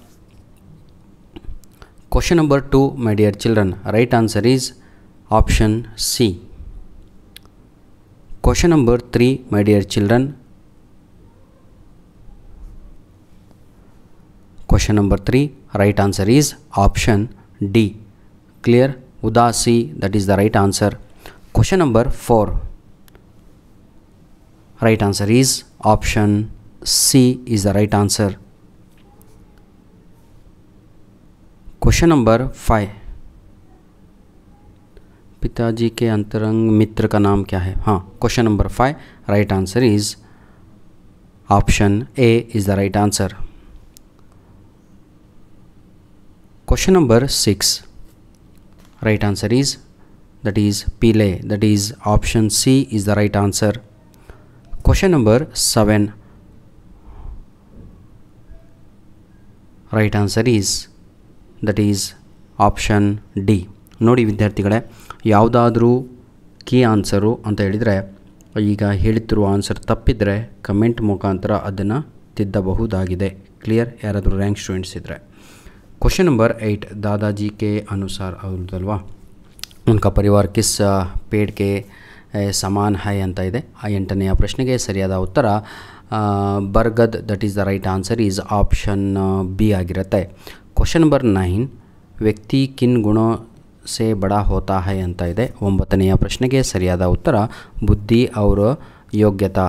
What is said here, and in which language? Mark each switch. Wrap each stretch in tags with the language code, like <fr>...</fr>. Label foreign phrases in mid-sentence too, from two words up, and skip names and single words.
<en>question number 2 my dear children, right answer is option C. question number 3 my dear children, question number 3 right answer is option D. ಕ್ಲಿಯರ್? Udasi, that is the right answer. Question number 4, right answer is option C is the right answer. Question number 5,</en> <hi>पिताजी के अंतरंग मित्र का नाम क्या है?</hi> <en>हाँ, question number 5 right answer is option A is the right answer. Question number 6, right answer is that is Pile, that is option C is the right answer. Question number 7, right answer is that is option D.</en> <kn>ನೋಡಿ ವಿದ್ಯಾರ್ಥಿಗಳೇ, ಯಾವುದಾದ್ರೂ</kn> <en>key answer</en> <kn>ಅಂತ ಹೇಳಿದರೆ ಈಗ ಹೇಳ್ತಿರುವ ಆನ್ಸರ್ ತಪ್ಪಿದರೆ ಕಮೆಂಟ್ ಮುಖಾಂತರ ಅದನ್ನು ತಿದ್ದಬಹುದಾಗಿದೆ. ಕ್ಲಿಯರ್? ಯಾರಾದರೂ</kn> <en>rank students</en> <kn>ಇದ್ದರೆ.</kn> <en>question number</en> <hi>8, दादाजी के अनुसार ಹೌದಲ್ವಾ, उनका परिवार किस पेड़ के समान है</hi> <kn>ಅಂತ ಇದೆ. 8ನೆಯ ಪ್ರಶ್ನೆಗೆ ಸರಿಯಾದ ಉತ್ತರ ಬರ್ಗದ್,</kn> <en>that is the right answer is option B</en> <kn>ಆಗಿರುತ್ತೆ.</kn> <en>question number</en> <hi>9, व्यक्ति किन गुणों से बड़ा होता है</hi> <kn>ಅಂತ ಇದೆ. 9ನೆಯ ಪ್ರಶ್ನೆಗೆ ಸರಿಯಾದ ಉತ್ತರ ಬುದ್ಧಿ ಅವರ ಯೋಗ್ಯತಾ.</kn>